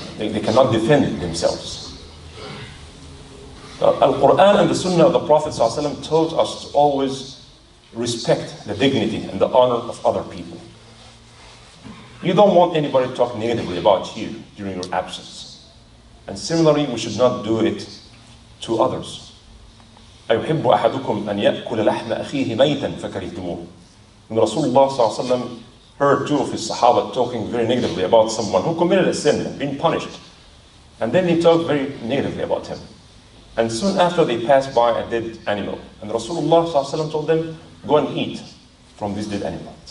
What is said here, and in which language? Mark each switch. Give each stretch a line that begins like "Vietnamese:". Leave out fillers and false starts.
English: They cannot defend themselves. Al-Quran and the Sunnah of the Prophet ﷺ taught us to always respect the dignity and the honor of other people. You don't want anybody to talk negatively about you during your absence. And similarly, we should not do it to others.
Arabic: أيحب أحدكم أن يأكل لحم أخيه ميتا فكرهتموه.
English: When Rasulullah ﷺ heard two of his Sahaba talking very negatively about someone who committed a sin and been punished, and then he talked very negatively about him. And soon after they passed by a dead animal, and Rasulullah ﷺ told them, go and eat from this dead animal.